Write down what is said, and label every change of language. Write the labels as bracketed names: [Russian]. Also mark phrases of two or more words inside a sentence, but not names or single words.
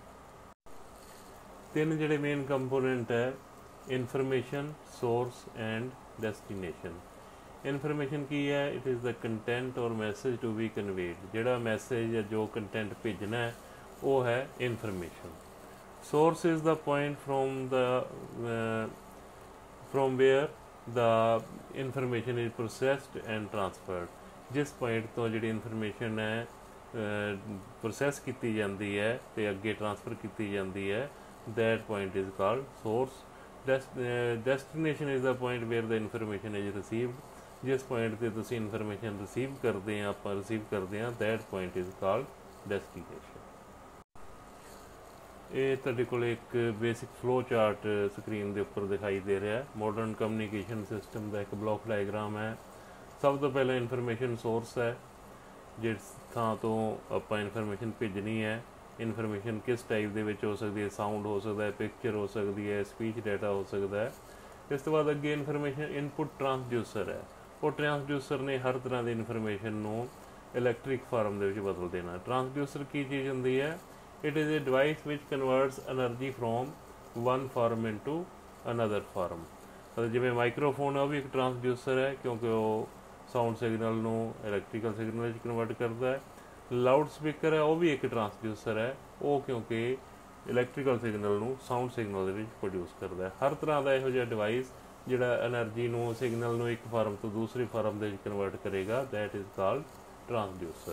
[Punjabi] ਤਿੰਨ ਜਿਹੜੇ [English] main component [Punjabi] ਹੈ, [English] information, source and destination. [Punjabi] ਇਨਫੋਰਮੇਸ਼ਨ ਕੀ ਹੈ? [English] it is the content or message to be conveyed. [Punjabi] ਜਿਹੜਾ ਮੈਸੇਜ ਜਾਂ ਜੋ ਕੰਟੈਂਟ ਭੇਜਣਾ ਹੈ ਉਹ ਹੈ ਇਨਫੋਰਮੇਸ਼ਨ। [English] source is the point from where the information is processed and transferred। [Punjabi] ਜਿਸ ਪੁਆਇੰਟ ਤੋਂ ਜਿਹੜੀ ਇਨਫੋਰਮੇਸ਼ਨ ਹੈ ਪ੍ਰੋਸੈਸ ਕੀਤੀ ਜਾਂਦੀ ਹੈ ਤੇ ਅੱਗੇ ਟ੍ਰਾਂਸਫਰ ਕੀਤੀ ਜਾਂਦੀ ਹੈ, [English] that point is called source। destination is the point where the information is received। [Punjabi] ਜਿਸ ਪੁਆਇੰਟ ਤੇ ਤੁਸੀਂ ਇਨਫੋਰਮੇਸ਼ਨ ਰਿਸੀਵ ਕਰਦੇ ਆ, ਆਪਾਂ ਰਿਸੀਵ ਕਰਦੇ ਹਾਂ, [English] that point is called destination। [Punjabi] ਇਹ ਤੁਹਾਡੇ ਕੋਲ ਇੱਕ [English] basic flow chart [Punjabi] ਸਕਰੀਨ ਦੇ ਉੱਪਰ ਦਿਖਾਈ ਦੇ ਰਿਹਾ। [English] modern communication system [Punjabi] ਦਾ ਇੱਕ [English] block diagram [Punjabi] ਹੈ। ਸਭ ਤੋਂ ਪਹਿਲਾਂ [English] information source [Punjabi] ਹੈ, ਜਿਸ ਥਾਂ ਤੋਂ ਆਪਾਂ ਇਨਫੋਰਮੇਸ਼ਨ ਭੇਜਣੀ ਹੈ। ਇਨਫੋਰਮੇਸ਼ਨ ਕਿਸ ਟਾਈਪ ਦੇ ਵਿੱਚ ਹੋ ਸਕਦੀ ਹੈ? ਸਾਊਂਡ ਹੋ ਸਕਦਾ ਹੈ, ਪਿਕਚਰ ਹੋ ਸਕਦੀ ਹੈ, [English] speech data [Punjabi] ਹੋ ਸਕਦਾ ਹੈ। ਇਸ ਤੋਂ ਬਾਅਦ ਅੱਗੇ [English] information input transducer [Punjabi] ਹੈ। ਉਹ ਟਰਾਂਸਡਿਊਸਰ ਨੇ ਹਰ ਤਰ੍ਹਾਂ ਦੀ ਇਨਫੋਰਮੇਸ਼ਨ ਨੂੰ [English] electric form [Punjabi] ਦੇ ਵਿੱਚ ਬਦਲ ਦੇਣਾ। ਟਰਾਂਸਡਿਊਸਰ ਕੀ ਚੀਜ਼ ਹੁੰਦੀ ਹੈ? [English] It is a device which converts energy from one form into another form। [Punjabi] ਜਿਵੇਂ ਮਾਈਕਰੋਫੋਨ ਹੈ, ਉਹ ਵੀ ਇੱਕ ਟਰਾਂਸਡਿਊਸਰ ਹੈ, ਕਿਉਂਕਿ ਉਹ [English] sound signal [Punjabi] ਨੂੰ [English] electrical signal [Punjabi] ਵਿੱਚ ਕਨਵਰਟ ਕਰਦਾ ਹੈ। [English] loud speaker [Punjabi] ਹੈ, ਉਹ ਵੀ ਇੱਕ ਟਰਾਂਸਡਿਊਸਰ ਹੈ, ਉਹ ਕਿਉਂਕਿ [English] electrical signal [Punjabi] ਨੂੰ [English] sound signal [Punjabi] ਦੇ ਵਿੱਚ ਪ੍ਰੋਡਿਊਸ ਕਰਦਾ ਹੈ। ਹਰ ਤਰ੍ਹਾਂ ਦਾ ਇਹੋ ਜਿਹਾ ਡਿਵਾਈਸ ਜਿਹੜਾ એનર્ਜੀ ਨੂੰ, ਸਿਗਨਲ ਨੂੰ ਇੱਕ ਫਾਰਮ ਤੋਂ ਦੂਸਰੀ ਫਾਰਮ ਦੇ ਵਿੱਚ ਕਨਵਰਟ ਕਰੇਗਾ, [English] that is called transducer.